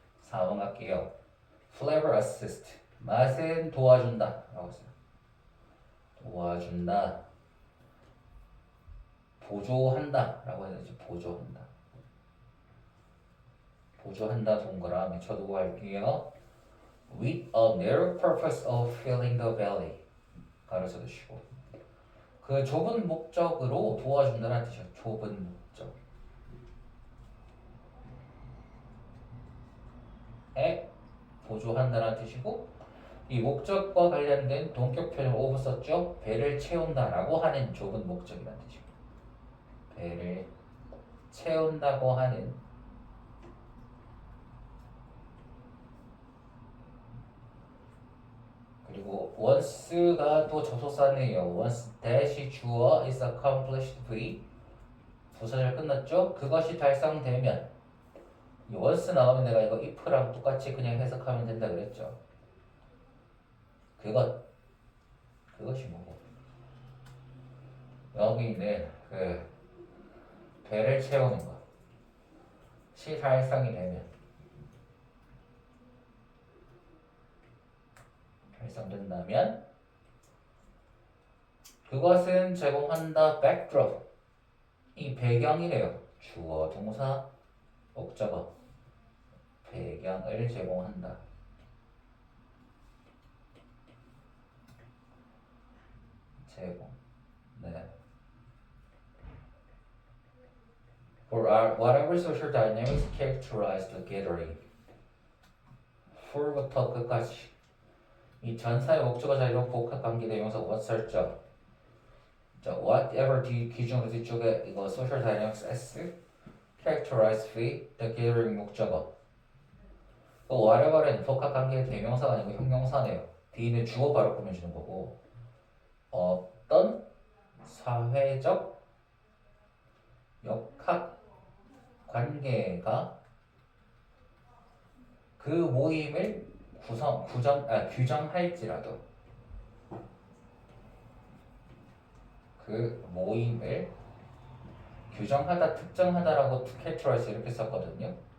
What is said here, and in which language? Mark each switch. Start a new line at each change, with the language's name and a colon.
Korean: 4번 갈게요.
English: Flavor assist.
Korean: 맛은 도와준다. 라고 했어요. 도와준다. 보조한다. 라고 해야 되죠. 보조한다. 보조한다 동그라미 쳐두고 할게요.
English: With a narrow purpose of filling the valley.
Korean: 가로쳐 두시고. 그 좁은 목적으로 도와준다는 뜻이에요. 좁은 목적. 에 보조한다는 뜻이고 이 목적과 관련된 동격 표현 of 썼죠. 배를 채운다라고 하는 좁은 목적이라는 뜻이고 배를 채운다고 하는 그리고 once가 또 접속사네요.
English: once that
Korean: 이 주어
English: is accomplished
Korean: V 부사절 끝났죠? 그것이 달성되면 이 once 나오면 내가 이거 if랑 똑같이 그냥 해석하면 된다 그랬죠. 그것이 뭐고? 여기는 그 배를 채우는 거. 시 달성이 되면 달성된다면 그것은 제공한다 backdrop 이 배경이래요. 주어 동사 목적어 배경을 제공한다. 제공. 네.
English: For whatever social dynamics characterize the gathering.
Korean: for부터 끝까지. 이 전사의 목적어 자리로 복합 관계 대명사 what 설정. 자, whatever 기준으로 뒤쪽에 이거
English: social dynamics
Korean: S characterize V
English: the gathering
Korean: 목적어. 또 whatever는 복합 관계 대명사가 아니고 형용사네요. D는 주어 바로 꾸며주는 거고. 어떤 사회적 역학 관계가 그 모임을 규정할지라도 그 모임을 규정하다, 특정하다라고 characterize 이렇게 썼거든요.